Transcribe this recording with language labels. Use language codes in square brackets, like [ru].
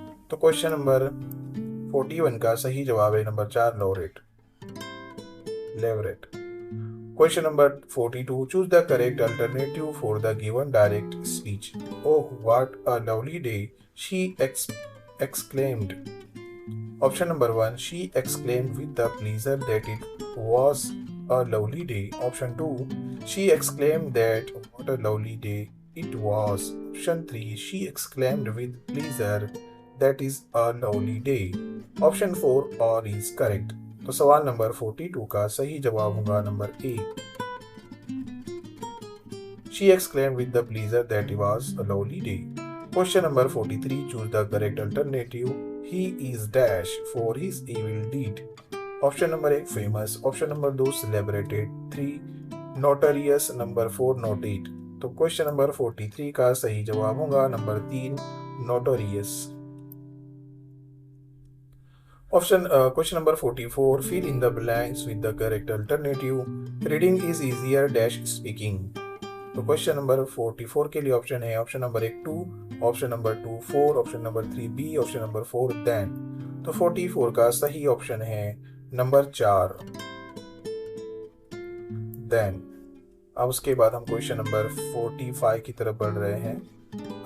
[hi] तो question number 41 का सही जवाब है number 4 लेवरेट। [en] Question number 42, choose the correct alternative for the given direct speech. Oh what a lovely day she exclaimed। Option number 1 she exclaimed with the pleasure that it was a lovely day। Option 2 she exclaimed that what a lovely day it was। Option 3 she exclaimed with pleasure that is a lovely day। [hi] Option 4 और [en] is correct। [hi] तो सवाल number 42 का सही जवाब होगा number A. [en] She exclaimed with the pleasure that it was a lovely day। Question number 43, choose the correct alternative। He is dash for his evil deed। Option number 1 famous, option number 2 celebrated, 3 notorious, number 4 noted। [hi] तो question number 43 का सही जवाब होगा number 3 notorious। [en] Question number 44, fill in the blanks with the correct alternative। reading is easier dash speaking। [hi] तो question number 44 के लिए option है, option number 1 2, option number 2 4, option number 3 B, option number 4 then. तो 44 का सही ऑप्शन है number 4 then. अब उसके बाद हम क्वेश्चन नंबर 45 की तरफ बढ़ रहे हैं।